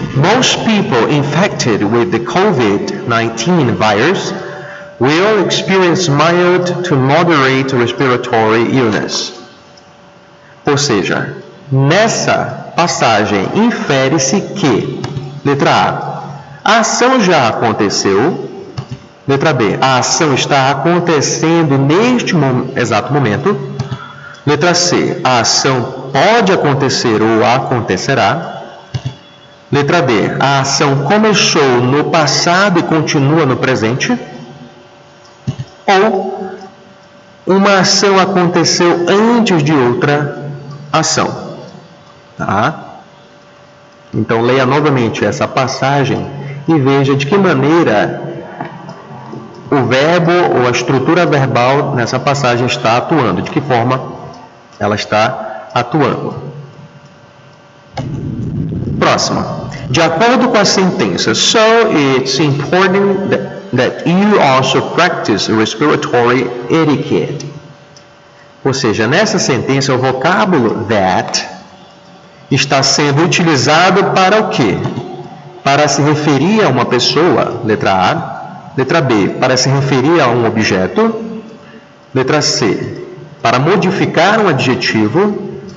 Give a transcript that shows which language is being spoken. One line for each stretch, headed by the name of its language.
English: Most people infected with the COVID-19 virus will experience mild to moderate respiratory illness.
Portuguese: Ou seja, nessa passagem infere-se que, letra A ação já aconteceu, letra B, a ação está acontecendo neste exato momento, letra C, a ação pode acontecer ou acontecerá, letra D, a ação começou no passado e continua no presente, ou uma ação aconteceu antes de outra ação. Tá? Então, leia novamente essa passagem e veja de que maneira o verbo ou a estrutura verbal nessa passagem está atuando, de que forma ela está atuando. Próxima. De acordo com a sentença,
English: so it's important that you also practice respiratory etiquette.
Portuguese: Ou seja, nessa sentença, o vocábulo that está sendo utilizado para o quê? Para se referir a uma pessoa, letra A. Letra B, para se referir a um objeto. Letra C, para modificar um adjetivo.